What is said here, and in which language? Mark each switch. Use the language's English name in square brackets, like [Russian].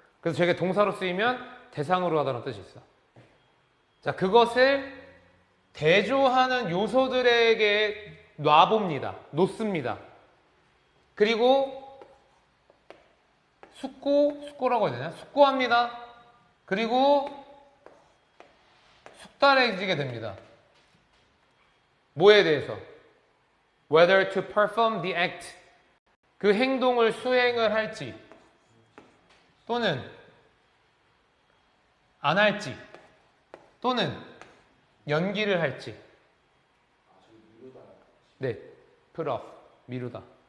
[Korean] 그래서 저게 동사로 쓰이면 대상으로 하다는 뜻이 있어. 자, 그것을 대조하는 요소들에게 놓습니다. 그리고 숙고라고 해야 되나? 숙고합니다. 그리고 숙달해지게 됩니다. 뭐에 대해서? [English] Whether to perform the act. [Korean] 그 행동을 수행을 할지 또는 안 할지 또는 연기를 할지. 네, [English] put off, [Korean] 미루다.